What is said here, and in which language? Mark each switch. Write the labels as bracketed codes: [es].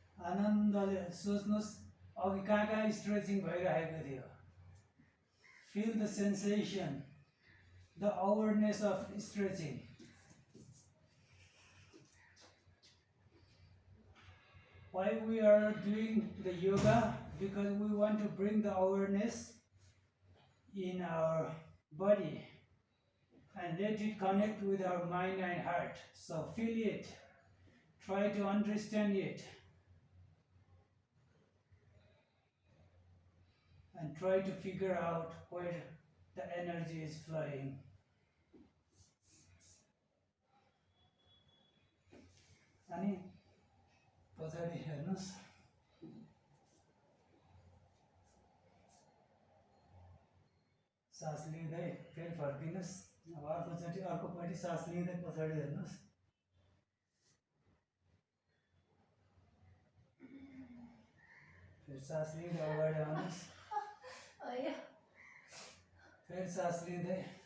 [ne] आनन्दले सोच्नुहोस् अघि कहाँ स्ट्रेचिङ भइरहेको थियो [en] Feel the sensation the awareness of stretching Why we are doing the yoga? Because we want to bring the awareness in our body and let it connect with our mind and heart. So feel it, try to understand it, and try to figure out where the energy is flowing. [ne] Ani पछाडि हेर्नुहोस् सास लिँदै फेरि फर्किनुहोस् अब अर्कोपट्टि सास लिँदै पछाडि हेर्नुहोस् फेरि सास लिँदै अगाडि आउनुहोस् फेरि सास लिँदै